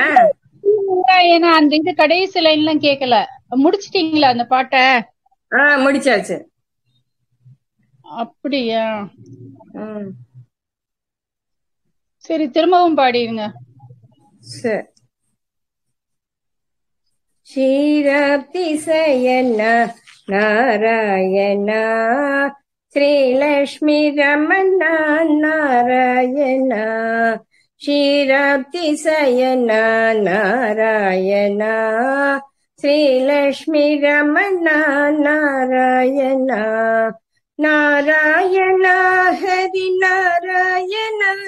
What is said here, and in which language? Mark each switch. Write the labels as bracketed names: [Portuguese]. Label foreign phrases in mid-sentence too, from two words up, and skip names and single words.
[Tamil] ஏன்னா அந்த இந்த கடைசி லைன்லாம் கேட்கல. முடிச்சிட்டீங்களா அந்த பாட்டை? முடிச்சாச்சு. அப்படியா? சரி, திரும்பவும் பாடிடுங்க. சரி. [Sanskrit] ಕ್ಷೀರಾಬ್ಧಿಸಯನ ನಾರಾಯಣ ಶ್ರೀಲಕ್ಷ್ಮೀ ರಮಣ ನಾರಾಯಣ ಕ್ಷೀರಾಬ್ಧಿಸಯನ ನಾರಾಯಣ ಶ್ರೀಲಕ್ಷ್ಮೀ ರಮಣ ನಾರಾಯಣ ನಾರಾಯಣ ಹರಿ ನಾರಾಯಣ